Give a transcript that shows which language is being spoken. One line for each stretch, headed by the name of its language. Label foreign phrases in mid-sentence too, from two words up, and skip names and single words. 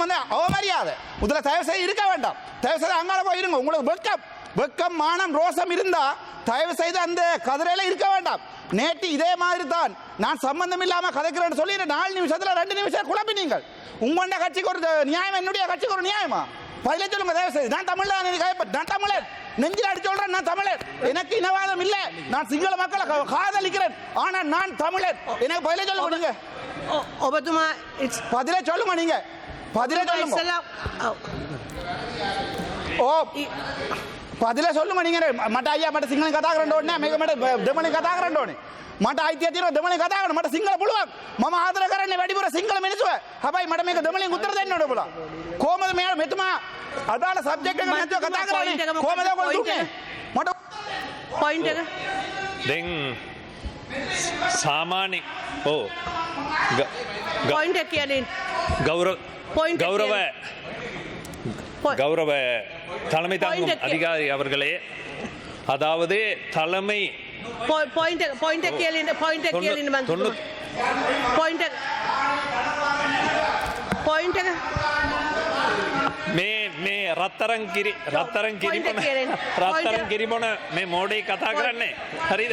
Tamil: வந்து அவமரியாதை முதல்ல தயவு செய்து இருக்க வேண்டாம் தயவு செய்து அங்கால போய் இருங்க உங்களுக்கு வெக்கம் மானம் ரோசம் இருந்தா தயவு செய்து அந்த கதிரையில இருக்க வேண்டாம் நேற்று இதே மாதிரி தான் நான் சம்பந்தம் இல்லாம கதைக்கிறேன்னு சொல்லி 4 நிமிஷத்துல 2 நிமிஷம் குழப்பினீங்கள் உங்களோட கட்சிக்கு ஒரு நியாயம் என்னுடைய கட்சிக்கு ஒரு நியாயமா பதில சொல்லுங்க தயவு செய்து நான் தமிழர் நெஞ்சில் அடிச்சு சொல்றேன் நான் தமிழர் எனக்கு இனவாதம் இல்லை நான் சிங்கள மக்களை காதலிக்கிறேன் ஆனா நான் தமிழர் எனக்கு பதில சொல்லுங்க நீங்க பதில சொல்லுங்க நீங்க பதில சொல்லுங்க ஓ பதில சொல்லுங்க நீங்க
Sinhala: මට අයියා මට සිංහලෙන් කතා කරන්න ඕනේ නැහැ මේක මට දෙමළෙන් කතා කරන්න ඕනේ මට අයිතිය තියෙනවා දෙමළෙන් කතා කරන්න මට සිංහල පුළුවන් මම ආදර කරන්නේ වැඩිපුර සිංහල මිනිස්සුව හැබැයි මට මේක දෙමළෙන් උත්තර දෙන්න ඕනේ ඔබලා කොහමද මෙතුමා අදාළ සබ්ජෙක්ට් එක නැතුව කතා කරන්නේ කොහමද ඔයගොල්ලෝ දුන්නේ මට පොයින්ට් එක දැන් සාමාන්‍ය ඔව් පොයින්ට් එක කියන්නේ
Tamil: கௌரவ தலைமை தாங்கும் அதிகாரி அவர்களே அதாவது தலைமை
Sinhala: මේ රත්තරන් කිරිබොන මේ මෝඩේ කතා කරන්නේ හරිද